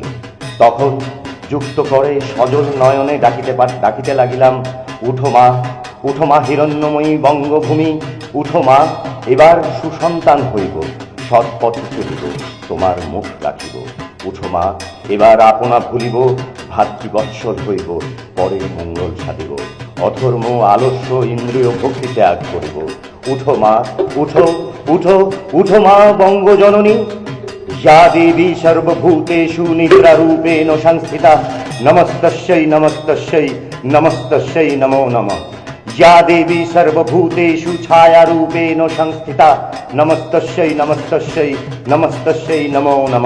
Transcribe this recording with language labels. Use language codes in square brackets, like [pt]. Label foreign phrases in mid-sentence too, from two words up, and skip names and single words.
[bn] তখন যুক্ত করে সজল নয়নে ডাকিতে লাগিলাম, উঠো মা, উঠো মা হিরণ্যময়ী বঙ্গভূমি, উঠো মা, এবার সুসন্তান হইব, সৎপথ চলিব, তোমার মুখ রাখিব। উঠো মা, এবার আপনা ভুলিব, ভাতৃবৎসল হইব, পরে মঙ্গল সাধিব, অধর্ম আলস্য ইন্দ্রিয় ভক্তি ত্যাগ করিব। উঠো মা, উঠো, উঠো, উঠো মা বঙ্গজননী, [sa] या देवी सर्वभूतेषु निद्रारूपेण संस्थिता, नमस्तस्यै नमस्तस्यै नमस्तस्यै नमो नमः। या देवी सर्वभूतेषु छायारूपेण संस्थिता, नमस्तस्यै नमस्तस्यै नमस्तस्यै नमो नमः।